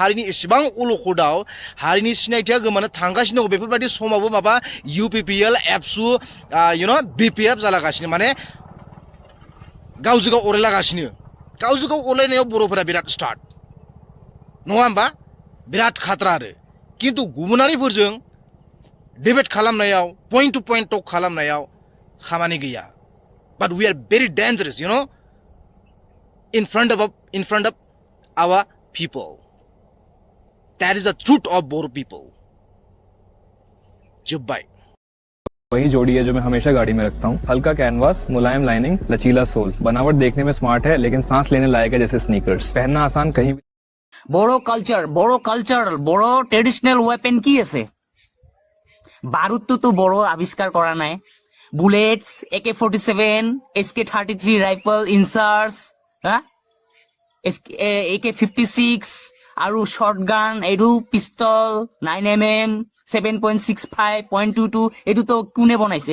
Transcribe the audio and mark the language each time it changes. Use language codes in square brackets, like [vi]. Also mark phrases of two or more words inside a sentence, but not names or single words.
[brx] हारिनि इसेबां अलखदाव हारिनि सिनायथिया गोमानो थांगासिनो दङ बेफोरबायदि समावबो माबा UPPL एबसु BPF जालागासिनो माने गावजों गाव अरायलागासिनो गावजों गाव अरायनायाव बर'फोरा बिराद स्टार्ट नङा होमबा बिराद खात्रा आरो खिन्थु गुबुनारिफोरजों डिबेट खालामनायाव [en] point to point talk [brx] खालामनायाव खामानि गैया [en] but we are very dangerous in front of our people. That is the truth of Bodo people. [brx] Jubbai. [hi] वही जोड़ी है जो मैं हमेशा गाड़ी में रखता हूँ। हल्का कैनवास, मुलायम लाइनिंग, लचीला सोल। बनावट देखने में स्मार्ट है लेकिन सांस लेने लायक है जैसे स्नीकर्स। पहनना आसान कहीं भी। [as] বড়ো কালচার বড়ো [en] traditional weapon [as] কি আছে? বারুদটো তো বড় আবিষ্কার করা নাই। বুলেটস, AK-47, SK-33 রাইফল, ইনসার্স, AK-56 আৰু শর্টগান, এইটো পিস্তল, 9mm, 7.65, .22 এইটো তো কোনে বনাইছে?